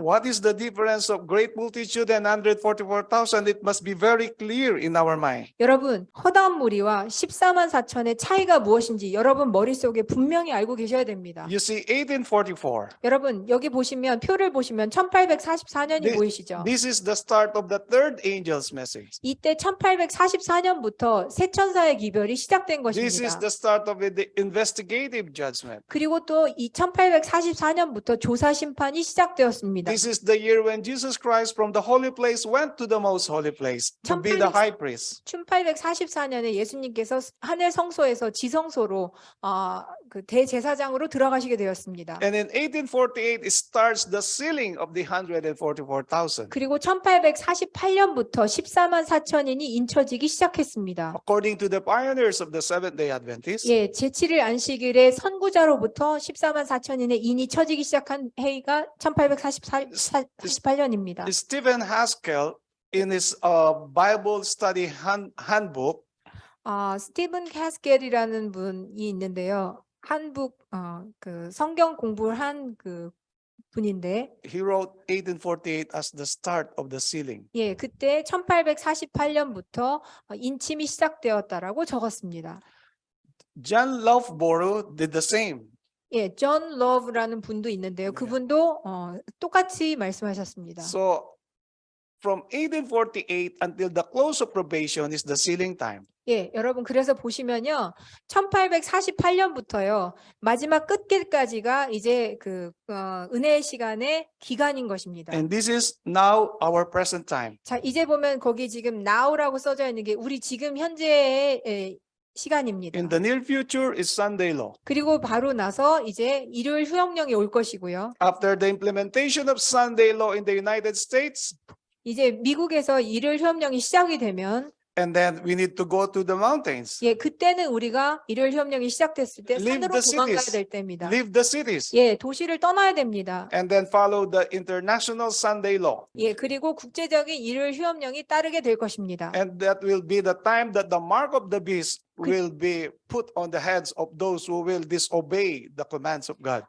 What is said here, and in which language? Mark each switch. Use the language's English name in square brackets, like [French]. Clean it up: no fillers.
[English] What is the difference of great multitude and 144,000? It must be very clear in our mind. [Korean] 여러분, 허다한 무리와 14만 4천의 차이가 무엇인지 여러분 머릿속에 분명히 알고 계셔야 됩니다. [English] You see, 1844. [Korean] 여러분, 여기 보시면 표를 보시면 1844년이 보이시죠? [English] This is the start of the third angel's message. [Korean] 이때 1844년부터 새 천사의 기별이 시작된 [English] This is [Korean] 것입니다. [English] the start of the investigative judgment. [Korean] 그리고 또 1844년부터 조사 심판이 시작되었습니다. [English] This is the year when Jesus Christ from the holy place went to the most holy place to be the high priest. [Korean] 1844년에 예수님께서 하늘 성소에서 지성소로 그 대제사장으로 들어가시게 되었습니다. [English] And in 1848 it starts the sealing of the 144,000. [Korean] 그리고 1848년부터 14만 4천인이 인쳐지기 시작했습니다. [English] According to the pioneers of the Seventh-day Adventists, [Korean] 예, 제7일 안식일의 선구자로부터 14만 4천인의 인이 쳐지기 시작한 해가 1848년입니다. [English] Stephen Haskell in his Bible study handbook, [Korean] 스티븐 캐스겔이라는 분이 있는데요. 한국 그 성경 공부를 한 그 분인데, [English] he wrote 1848 as the start of the sealing. [Korean] 예, 그때 1848년부터 인침이 시작되었다라고 적었습니다. [English] John Loughborough did the same. [Korean] 예, 존 러브라는 분도 있는데요. 그분도 똑같이 말씀하셨습니다. [English] So from 1848 until the close of probation is the sealing time. [Korean] 예, 여러분 그래서 보시면요. 1848년부터요. 마지막 끝길까지가 이제 은혜의 시간의 기간인 것입니다. [English] And this is now our present time. [Korean] 자, 이제 보면 거기 지금 now라고 써져 있는 게 우리 지금 현재의 시간입니다. [English] In the near future is Sunday law. [Korean] 그리고 바로 나서 이제 일요일 휴업령이 올 것이고요. [English] After the implementation of Sunday law in the United States, [Korean] 이제 미국에서 일요일 휴업령이 시작이 되면 [English] and then we need to go to the mountains, [Korean] 예, 그때는 우리가 일요일 휴업령이 시작됐을 때 [English] Leave [Korean] 산으로 [English] the [Korean] 도망가야 [English] cities. [Korean] 될 때입니다. [English] leave the cities, [Korean] 예, 도시를 떠나야 됩니다. [English] and then follow the international Sunday law. [Korean] 예, 그리고 국제적인 일요일 휴업령이 따르게 될 것입니다. [English] And that will be the time that the mark of the beast will be put on the heads of those who will disobey the commands of God.